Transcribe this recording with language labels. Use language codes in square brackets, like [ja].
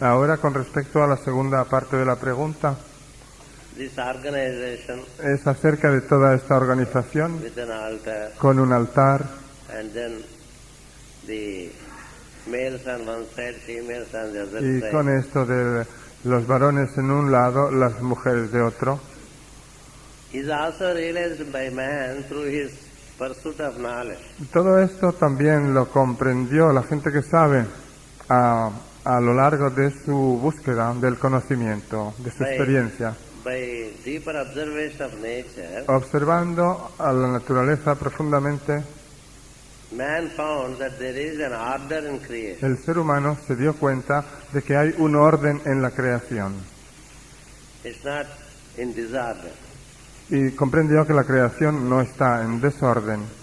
[es] Ahora con respecto a la segunda parte de la pregunta, [en] this organization [es] es acerca de toda esta organización [en] with an altar [es] con un altar [en] and then the males on one side, females on the other [es] y [en] side. [es] con esto de los varones en un lado, las mujeres de otro. [en] Is also realized by man through his pursuit of knowledge. [es] Todo esto también lo comprendió la gente que sabe a lo largo de su búsqueda del conocimiento, de su experiencia, [en] By deeper observation of nature, [es] observando a la naturaleza profundamente. [en] man found that there is an order in creation. [es] El ser humano se dio cuenta de que hay un orden en la creación [en] It's not in disorder. [es] y comprendió que la creación no está en desorden.